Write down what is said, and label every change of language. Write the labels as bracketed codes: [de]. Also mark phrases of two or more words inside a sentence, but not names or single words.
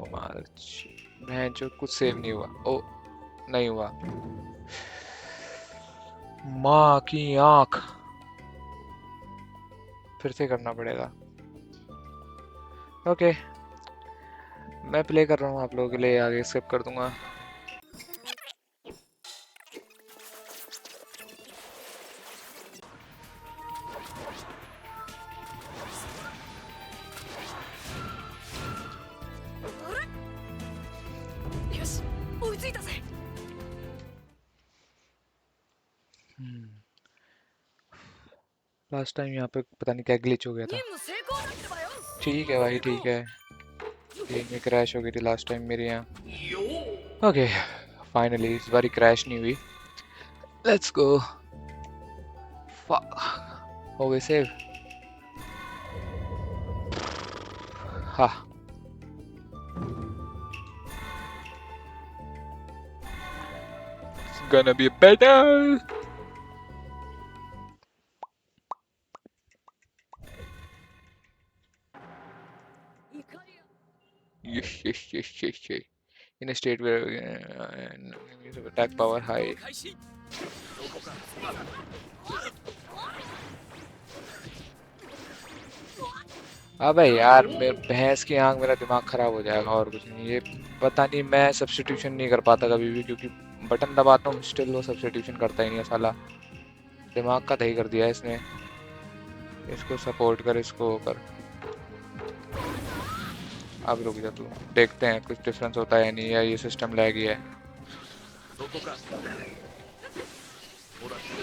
[hi] भैंचो कुछ सेव नहीं हुआ. ओ नहीं हुआ. माँ की आंख. फिर से करना पड़ेगा. ओके. मैं प्ले कर रहा हूँ आप लोगों के लिए. आगे स्किप कर दूंगा. [ja] よし追いついたぜ [en] last time [hi] यहाँ पे पता नहीं क्या ग्लिच हो गया [ja] 任 [hi] था. [ja] 務成功だってばよ [hi] ठीक है भाई ठीक है. गेम में क्रैश हो गई थी [en] last time [hi] मेरे यहाँ. ओके. फाइनली इस बारी क्रैश नहीं हुई. [en] let's go. [hi] हो गई सेव. हाँ. [en] It's gonna be better. Yes, yes, yes, yes, yes. in a state where attack power high. [ja] 開始 [hi] अबे यार भैंस की आंख, मेरा दिमाग खराब हो जाएगा और कुछ नहीं। ये पता नहीं, मैं सब्स्टिट्यूशन नहीं कर पाता कभी भी, क्योंकि बटन दबाता हूँ स्टिल वो सब्स्टिट्यूशन करता ही नहीं है साला। दिमाग का दही कर दिया है इसने। इसको सपोर्ट कर, इसको कर। अब रुक जा तू, देखते हैं कुछ डिफरेंस होता है या नहीं, या ये [en] system lag [hi] ही है। [ja] そこかほら